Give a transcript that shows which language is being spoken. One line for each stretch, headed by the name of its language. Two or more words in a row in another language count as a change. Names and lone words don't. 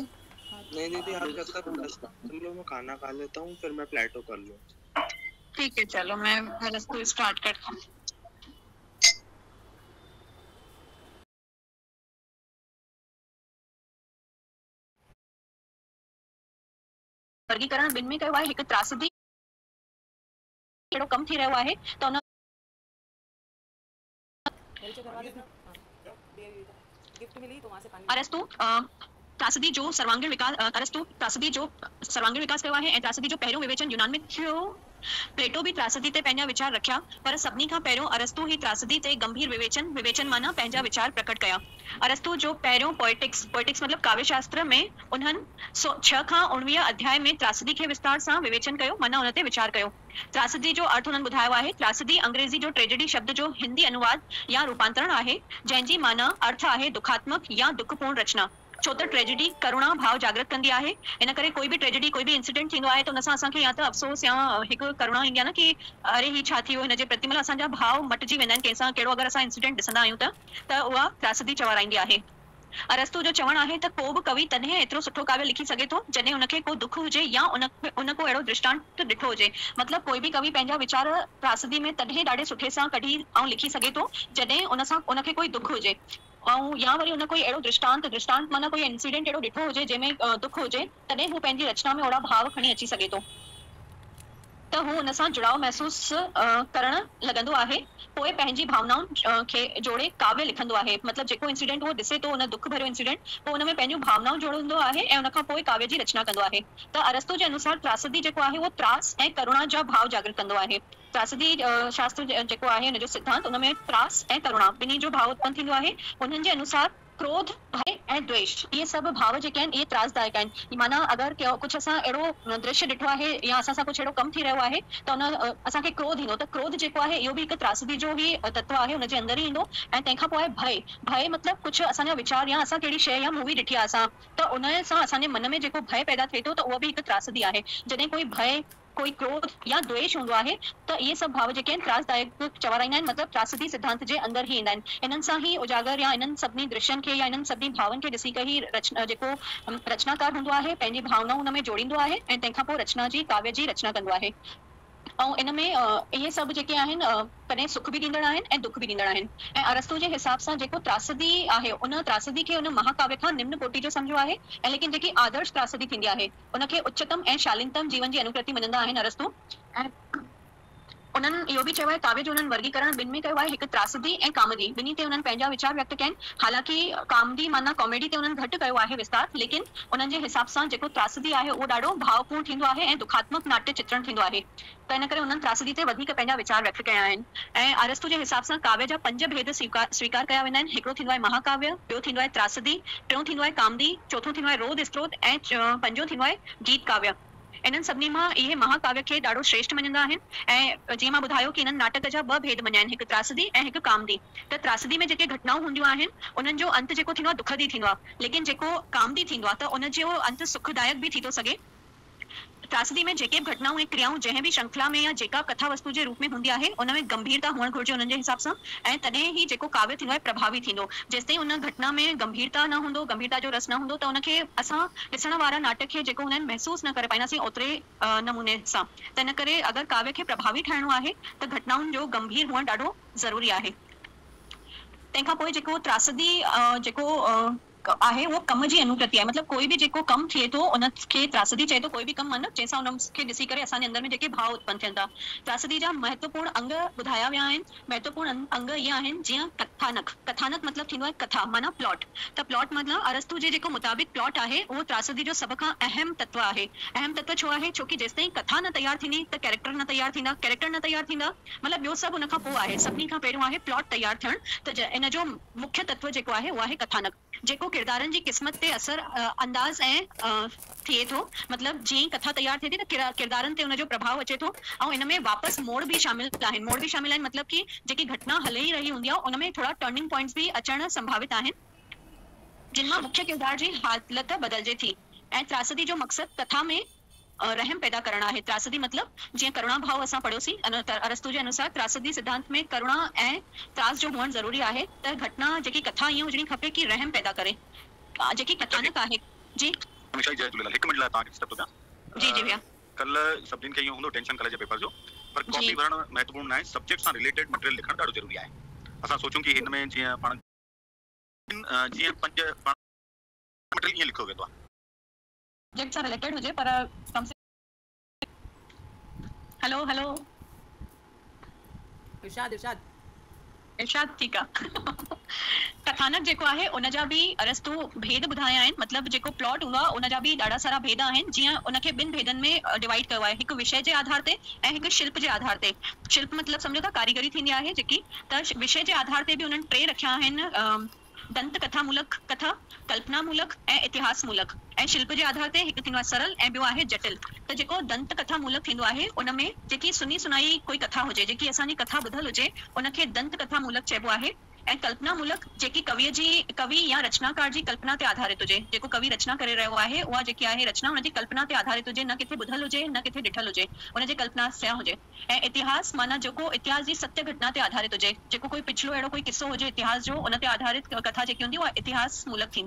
Hindi: नहीं दीदी आप जब तक तुम लोग मैं खाना खा लेता हूँ फिर मैं प्लेटो कर लूँ। ठीक है चलो मैं अरस्तु स्टार्ट करता हूँ।
Sindhi: वर्गीकरण ॿिनि में कयो आहे। हिकु त्रासदी कहिड़ो कम थी रहियो आहे त उन
Hindi: गिफ्ट मिली तो वहां से पानी
Sindhi: अरस्तु त्रासदी जो सर्वांगीण विकास कयो आहे ऐं त्रासदी जो पहिरियों विवेचन यूनान में थियो। प्लेटो भी त्रासदी ते पंहिंजा वीचार रखिया, पर सभिनी खां पहिरियों अरस्तु ही त्रासदी ते गंभीर विवेचन माना पंहिंजा वीचार प्रकट कया। अरस्तु जो पहिरियों पोएटिक्स मतलब काव्य शास्त्र में उन्हनि 6 खां 19 अध्याय में त्रासदी के विस्तार सां विवेचन कयो, माना उन ते वीचार कयो। त्रासदी जो अर्थ उन्हनि ॿुधायो आहे। त्रासदी अंग्रेजी जो ट्रेजेडी शब्द जो हिंदी अनुवाद या रूपांतरण आहे, जंहिंजी माना अर्थ आहे दुखात्मक या दुखपूर्ण रचना। छो त ट्रेजेडी करुणा भाव जागृत कंदी आहे। इन करे
Hindi: कोई भी
Sindhi: ट्रेजेडी कोई भी इंसिडेंट थींदो आहे त उन सां असांखे या त अफ़सोस या हिकु करुणा ईंदी आहे न कि अरे ही छा थी वियो, हिन जे प्रति मतलब असांजा भाव मटिजी वेंदा आहिनि। कंहिंसां कहिड़ो अगरि असां इंसिडेंट ॾिसंदा आहियूं त उहा त्रासदी चवराईंदी आहे। अरस्तु जो चवण आहे त को बि कवि तॾहिं एतिरो सुठो काव्य लिखी सघे थो जॾहिं उनखे को दुख हुजे या उन को अहिड़ो दृष्टांत ॾिठो हुजे। मतलब
Hindi: कोई भी
Sindhi: कवि पंहिंजा वीचार त्रासदी में तॾहिं ॾाढे सुठे सां कढी ऐं लिखी सघे थो जॾहिं उन सां उनखे कोई दुख हुजे ऐं या वरी उन कोई अहिड़ो दृष्टांत माना कोई इंसिडेंट अहिड़ो ॾिठो हुजे जंहिंमें दुख हुजे, तॾहिं हू पंहिंजी रचना में ओड़ा भाव खणी अची सघे थो त हू उन सां जुड़ाव महसूस करण लॻंदो आहे। पोइ पंहिंजी भावनाउनि खे जोड़े काव्य लिखंदो आहे। मतलब जेको इंसिडेंट उहो ॾिसे थो, उन दुख भरियो इंसिडेंट, पोइ उन में पंहिंजूं भावनाऊं जोड़ींदो आहे ऐं उन खां पोइ काव्य जी रचना कंदो आहे। त अरस्तु जे अनुसार त्रासदी जेको आहे उहो त्रास ऐं करुणा जा भाव जागृत कंदो आहे। त्रासदी शास्त्र जेको आहे हुन जो सिद्धांत, उन में त्रास ऐं करुणा ॿिन्ही जो भाव उत्पन्न थींदो आहे। उन्हनि जे अनुसार क्रोध, भय ऐं द्वेष इहे सभु भाव जेके आहिनि इहे त्रासदायक आहिनि। माना अगरि कुझु असां अहिड़ो दृश्य ॾिठो आहे या असां सां कुझु अहिड़ो कमु थी रहियो आहे त उन असांखे क्रोध ईंदो, त क्रोध जेको आहे इहो बि हिकु त्रासदी जो ई तत्व आहे, हुनजे अंदरि ई ईंदो। ऐं तंहिंखां पोइ आहे भय मतिलबु कुझु असांजा वीचार या असां कहिड़ी शइ या मूवी ॾिठी आहे असां त उन सां असांजे मन में जेको भय पैदा थिए थो त उहा बि हिकु त्रासदी आहे। जॾहिं कोई भय, कोई क्रोध या द्वेष हूंदो आहे त इहे सभु भाव जेके आहिनि त्रासदायक चवराईंदा आहिनि, मतिलबु त्रासदी सिद्धांत जे अंदरि ई ईंदा आहिनि। इन्हनि सां ई उजागर या इन्हनि सभिनी दृश्यनि खे या इन्हनि सभिनी भावनि खे ॾिसी करे ई जेको रचनाकार हूंदो आहे पंहिंजी भावनाऊं हुन में जोड़ींदो आहे ऐं तंहिंखां पोइ रचना जी काव्य जी रचना कंदो आहे। ऐं इन में इहे सभु जेके आहिनि कॾहिं सुख बि ॾींदड़ आहिनि ऐं दुख बि ॾींदड़ आहिनि। ऐं अरस्तु जे हिसाब सां जेको त्रासदी आहे उन त्रासदी खे उन महाकाव्य खां निम्न कोटि जो सम्झो आहे ऐं लेकिन जेकी आदर्श त्रासदी थींदी आहे उनखे उच्चतम ऐं शालीनतम जीवन जी अनुकृति मञंदा आहिनि अरस्तु। ऐं उन्हनि इहो बि चयो आहे काव्य जो उन्हनि वर्गीकरण ॿिनि में कयो आहे, हिकु त्रासदी ऐं कामदी, ॿिन्ही ते उन्हनि पंहिंजा वीचार व्यक्त कया आहिनि। हालांकि कामदी माना कॉमेडी ते उन्हनि घटि कयो आहे विस्तार, लेकिन उन्हनि जे हिसाब सां जेको त्रासदी आहे उहो ॾाढो भावपूर्ण थींदो आहे ऐं दुखात्मक नाट्य चित्रण थींदो आहे। त इन करे उन्हनि त्रासदी ते वधीक पंहिंजा वीचार व्यक्त कया आहिनि। ऐं अरस्तु जे हिसाब सां काव्य जा 5 भेद स्वीकार कया वेंदा आहिनि। हिकिड़ो थींदो आहे महाकाव्य, ॿियो थींदो आहे त्रासदी, टियों थींदो आहे कामदी, चौथों थींदो आहे रोध स्त्रोत ऐं पंजो थींदो आहे गीत काव्य। इन्हनि सभिनी मां इहे महाकाव्य खे ॾाढो श्रेष्ठ मञंदा आहिनि। ऐं जीअं मां ॿुधायो कि इन्हनि नाटक जा 2 भेद मञिया आहिनि, हिकु त्रासदी ऐं हिकु कामदी। त त्रासदी में जेके घटनाऊं हूंदियूं आहिनि उन्हनि जो अंत जेको थींदो आहे दुखद ई थींदो आहे, लेकिन जेको कामदी थींदो आहे त उन जो अंत सुखदायक बि थी थो सघे। त्रासदी में जेके बि घटनाऊं ऐं क्रियाऊं जंहिं बि श्रृंखला में या जेका कथा वस्तु जे रूप में हूंदी आहे उन में गंभीरता हुअणु घुरिजे उन्हनि जे हिसाब सां, ऐं तॾहिं ई जेको काव्य थींदो आहे प्रभावी थींदो। जेसिताईं उन घटना में गंभीरता न हूंदो, गंभीरता जो रस न हूंदो, त उनखे असां ॾिसण वारा नाटक खे जेको हुननि महसूस न करे पाईंदासीं ओतिरे नमूने सां। त इन करे अगरि काव्य खे प्रभावी ठाहिणो आहे त घटनाउनि जो गंभीर हुअणु ॾाढो ज़रूरी आहे। तंहिंखां पोइ जेको त्रासदी जेको आहे उहो कम जी अनुकृति आहे, मतलब
Hindi: कोई भी
Sindhi: जेको कम थिए थो उनखे त्रासदी चए थो,
Hindi: कोई भी
Sindhi: कम मतलब जंहिंसां उनखे ॾिसी करे असांजे अंदर में जेके भाव उत्पन्न थियनि था। त्रासदी जा महत्वपूर्ण अंग ॿुधाया विया आहिनि। महत्वपूर्ण अंग इहे आहिनि जीअं कथानक। कथानक मतलब थींदो आहे कथा माना प्लॉट। त प्लॉट मतलब अरस्तु जे जेको मुताबिक़ प्लॉट आहे उहो त्रासदी जो सभ खां अहम तत्व आहे। अहम तत्व छो आहे? छोकी जेसिताईं कथा न तयार थींदी त कैरेक्टर न तयार थींदा, कैरेक्टर न तयार थींदा मतलब ॿियो सभु उन खां पोइ आहे। सभिनी खां पहिरियों आहे प्लॉट तयार थियणु। त इन जो मुख्य तत्व जेको आहे उहो आहे कथानक, जेको किरदारनि जी क़िस्मत ते असर अंदाज़ ऐं थिए थो। मतलब जीअं ई कथा तयार थिए थी त किरदारनि ते उनजो प्रभाव अचे थो। ऐं इन में वापसि मोड़ बि शामिल आहिनि। मोड़ बि शामिल आहिनि मतलब कि जेकी घटना हले ई रही हूंदी आहे उन में थोड़ा
English: turning points
Sindhi: भी अचणु संभावित आहिनि जिन मां मुख्य किरदार जी हालत बदलजे थी। ऐं त्रासदी जो मक़सद कथा में रहम पैदा करणु आहे। त्रासदी मतलब जीअं करुणा भाव असां पढ़ियोसीं अरस्तु जे अनुसार त्रासदी सिद्धांत में करुणा ऐं त्रास जो हुअणु ज़रूरी आहे। त घटना जेकी कथा ईअं हुजणी खपे कि रहम पैदा करे। जेकी कथानक आहे जी हमेशा जय झूलेलाल। हिकु मिंट लाइ तव्हांखे डिस्टर्ब थो कयां। जी जी भैया। कल्ह सभिनीनि खे इहो हूंदो
English: tension college
Sindhi: जे पेपर जो, पर कॉपी भरणु महत्वपूर्ण आहे। सब्जेक्ट सां
English: related material
Sindhi: लिखणु ॾाढो ज़रूरी आहे। असां सोचूं कि हिन में जीअं पाण जीअं 5 मटेरियल ईअं लिखियो वेंदो आहे सब्जेक्ट सां रिलेटेड हुजे, पर
Hindi: कम से
English: hello hello
Sindhi: इरशाद ठीकु आहे। कथानक जेको आहे उन जा बि अरस्तु भेद ॿुधाया आहिनि। मतलब जेको प्लॉट हूंदो आहे उन जा बि ॾाढा सारा भेद आहिनि। जीअं उनखे ॿिनि भेदनि में डिवाइड कयो आहे, हिकु विषय जे आधार ते ऐं हिकु शिल्प जे आधार ते। शिल्प मतलब सम्झो था कारीगरी थींदी आहे जेकी, त विषय जे आधार ते बि उन्हनि 3 रखिया आहिनि, दंत कथा मूलक कथा, कल्पना मूलक ऐं इतिहास मूलक। ऐं शिल्प जे आधार ते हिकु थींदो आहे सरल ऐं ॿियो आहे जटिल। त जेको दंत कथा मूलक थींदो आहे उन में जेकी
Hindi: सुनी सुनाई
Sindhi: कोई कथा हुजे, जेकी असांजी कथा ॿुधल हुजे, उनखे दंत कथा मूलक चइबो आहे। ऐं कल्पना मूलक जेकी कवि या रचनाकार जी कल्पना ते आधारित हुजे। जेको कवि रचना करे रहियो आहे उहा जेकी आहे रचना हुनजी कल्पना ते आधारित हुजे, न किथे ॿुधल हुजे न किथे ॾिठल हुजे, उनजे कल्पना सां हुजे। ऐं इतिहास माना जेको इतिहास जी सत्य घटना ते आधारित हुजे, जेको कोई पिछलो अहिड़ो कोई किस्सो हुजे इतिहास जो, उन ते आधारित कथा जेकी हूंदी उहा इतिहास मूलक थींदी।